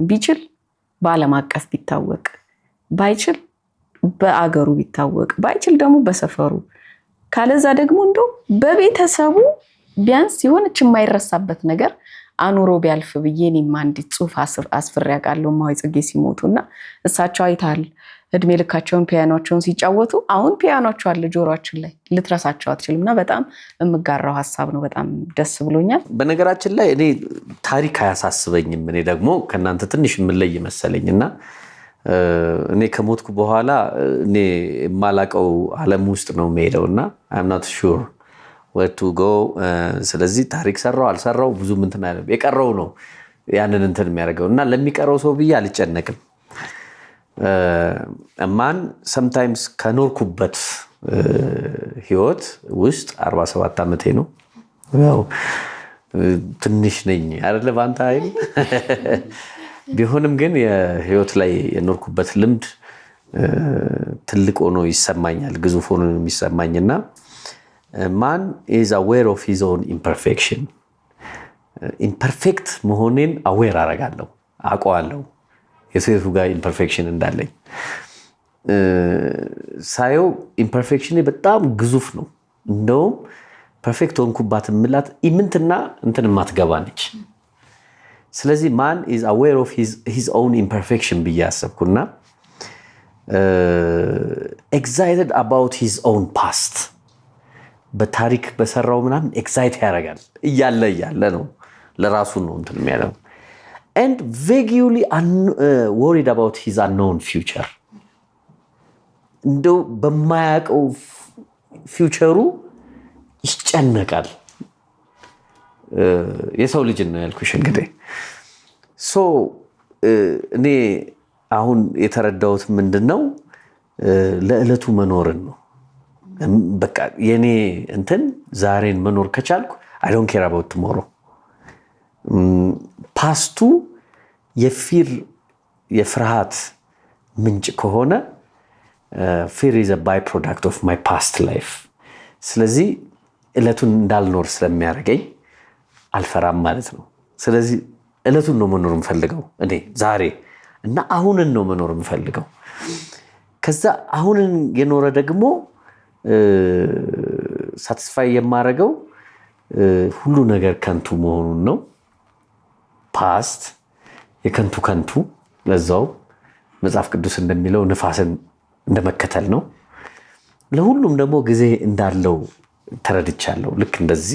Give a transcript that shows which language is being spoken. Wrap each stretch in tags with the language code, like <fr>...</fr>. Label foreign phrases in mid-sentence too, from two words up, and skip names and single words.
<am>ቢችል በዓለም አቀፍ ቢታወቅ፣ ባይችል በአገሩ ቢታወቅ፣ ባይችል ደግሞ በሰፈሩ፣ ካለዛ ደግሞ እንደው በቤተሰቡ ቢያንስ የሆነች የማይረሳበት ነገር አኑሮ ቢያልፍ ብዬ እኔም አንዲት ጽሑፍ አስፍሬ አውቃለሁ። እማሆይ ጽጌ ሲሞቱና እሳቸው አይተሃል እድሜ ልካቸውን ፒያኖቸውን ሲጫወቱ፣ አሁን ፒያኖቸው አለ ጆሮአችን ላይ፣ ልትረሳቸው አትችልም። እና በጣም የምጋራው ሀሳብ ነው። በጣም ደስ ብሎኛል። በነገራችን ላይ እኔ ታሪክ አያሳስበኝም። እኔ ደግሞ ከእናንተ ትንሽ የምለይ መሰለኝ እና እኔ ከሞትኩ በኋላ እኔ የማላቀው ዓለም ውስጥ ነው የምሄደው እና</am> <en>I'm not sure where to go።</en> <am>ስለዚህ ታሪክ ሰራው አልሰራው ብዙ እንትን አይደለም፣ የቀረው ነው ያንን እንትን የሚያደርገው እና ለሚቀረው ሰው ብዬ አልጨነቅም። እማን sometimes ከኖርኩበት ህይወት ውስጥ 47 ዓመቴ ነው። ያው ትንሽ ነኝ አይደለ በአንተ አይል ቢሆንም ግን የህይወት ላይ የኖርኩበት ልምድ ትልቅ ሆኖ ይሰማኛል፣ ግዙፍ ሆኖ የሚሰማኝና</am> <en>man is aware of his own imperfection</en> <am>imperfect መሆኔን aware አረጋለሁ አውቀዋለሁ የሴቱ ጋር imperfection እንዳለኝ ሳየው imperfection በጣም ግዙፍ ነው እንደውም ፐርፌክት ሆንኩባት ምላት ኢምንትና እንትን ማትገባ ነች ስለዚህ</am> <en>man is aware of his own imperfection</en> <am>ብያሰብኩና</am> <en>excited about his own past</en> <am>በታሪክ በሰራው ምናምን ኤክሳይት ያደርጋል እያለ ነው ለራሱ ነው እንትን የሚያደርገው</am> <en>and vaguely worried about his unknown future</en> <am>እንደው በማያውቀው ፊውቸሩ ይጨነቃል የሰው ልጅ ነው ያልኩሽ እንግዲህ ሶ እኔ አሁን የተረዳሁት ምንድነው ለዕለቱ መኖርን ነው በቃ የኔ እንትን ዛሬን መኖር ከቻልኩ</am> <en>I don't care about tomorrow</en> <am>ፓስቱ የፍርሃት ምንጭ ከሆነ</am> <en>fear is a byproduct of my past life</en> <am>ስለዚህ ዕለቱን እንዳልኖር ስለሚያደርገኝ አልፈራም ማለት ነው ስለዚህ ዕለቱን ነው መኖር የምፈልገው እኔ ዛሬ እና አሁንን ነው መኖር የምፈልገው ከዛ አሁንን የኖረ ደግሞ ሳቲስፋይ የማረገው ሁሉ ነገር ከንቱ መሆኑን ነው ፓስት የከንቱ ለዛው መጽሐፍ ቅዱስ እንደሚለው ንፋስን እንደመከተል ነው ለሁሉም ደግሞ ጊዜ እንዳለው ተረድቻለሁ ልክ እንደዚህ</am>